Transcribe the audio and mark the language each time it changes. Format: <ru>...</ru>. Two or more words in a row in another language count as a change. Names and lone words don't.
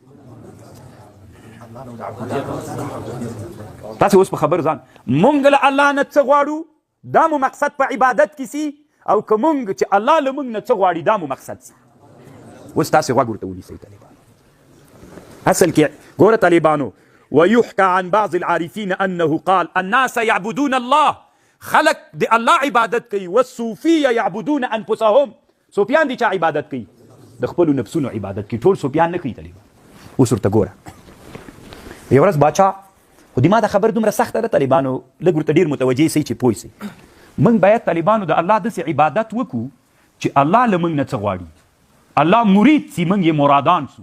<ps>تاسې اوس په خبر ځان مونږ له الله نه څه غواړو دا مو مقصد په عبادت کې سي، او که مونږ چې الله له موږ نه څه غواړي دا مو مقصد سي. اوس تاسې غوږ ورته ونیسئ طالبانو. اصل کې ګوره طالبانو</ps> <ar>ويحكى عن بعض العارفين أنه قال الناس يعبدون الله،</ar> <ps>خلق د الله عبادت کوي،</ps> <ar>والصوفية يعبدون أنفسهم.</ar> <ps>صوفیان دي چا عبادت کوي؟ د خپلو نفسونو عبادت کوي. ټول صوفیان نه کوي طالبان. اوس ورته ګوره یو ورځ باچا، خو د ما دا خبر دومره سخته ده طالبانو، لږ ورته ډېر متوجه سئ چې پوه سئ. موږ باید طالبانو د الله داسې عبادت وکړو چې الله له موږ نه څه غواړي، الله مرید سي، موږ یې مرادان سو.</ps>